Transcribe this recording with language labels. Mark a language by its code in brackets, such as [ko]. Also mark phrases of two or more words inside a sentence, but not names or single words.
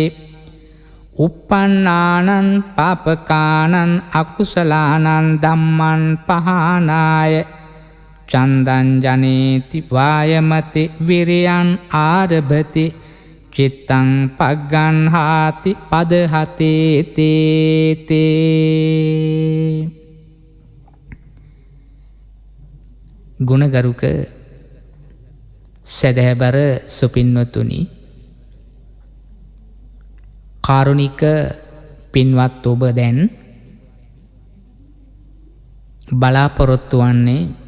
[pi] uppannānaṁ pāpakānaṁ akusalaanaṁ dhammāṁ pahānāya චන්දං ජනේති වායමති විරියං ආරභති චිත්තං පග්ගණ්හාති පදහතේ තේ [si] ගුණගරුක සැදැහැබර සුපින්වතුනි, කාරුණික පින්වත් ඔබ දැන් බලාපොරොත්තු වන්නේ